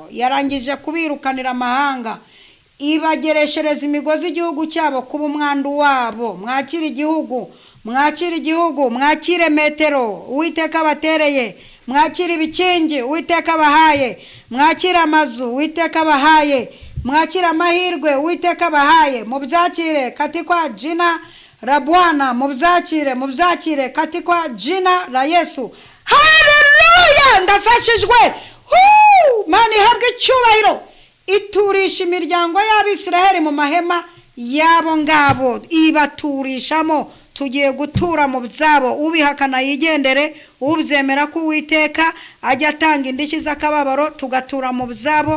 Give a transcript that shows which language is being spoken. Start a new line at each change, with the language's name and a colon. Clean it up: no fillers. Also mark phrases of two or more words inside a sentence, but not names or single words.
Kinyarwanda: Yarangije kubirukanira amahanga, ibagereshereza imigozi igihugu cyabo kuba umwandu wabo. Mwakire igihugu, mwakire metero Uwiteka batereye, mwakire ibikingi Uwiteka bahaye, mwakire amazu Uwiteka bahaye, mwakire amahirwe Uwiteka bahaye. Mubyakire
Swahili: katikwa jina la Bwana,
Kinyarwanda: mubyakire
Swahili: katikwa jina la Yesu.
Kinyarwanda: Haleluya. Ndafashijwe. Mana ihabwe icyubahiro. Iturisha imiryango y'Abisiraheli mu mahema yabo ngabo, ibaturishamo. Tugiye gutura mu byabo. Ubihakana yigendere, ubyemera ko Uwiteka ajya atanga indishyi z'akababaro, tugatura mu byabo.